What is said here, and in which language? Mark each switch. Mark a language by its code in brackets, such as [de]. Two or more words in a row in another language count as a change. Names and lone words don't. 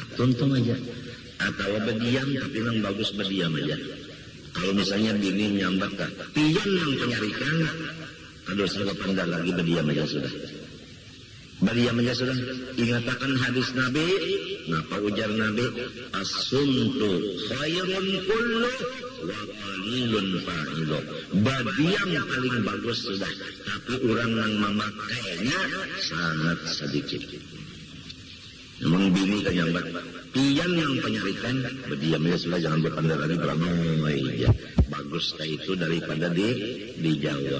[bjn] Tuntung aja. Atau berdiam tapi yang bagus berdiam aja. Kalau misalnya bini nyambat kan, pian yang penyarikan, aduh saya pandang lagi berdiam aja sudah. Berdiam aja sudah. Ingatakan hadis Nabi, ngapa ujar Nabi? [ar] الصمت خير كله وقليل فاعله. [bjn] Berdiam paling bagus sudah, tapi orang yang memakainya sangat sedikit. Namun bini kan nyambat, pian yang penyarikan, berdiam aja sudah, jangan berpandang lagi beramai ya. Bagus itu daripada dijawab.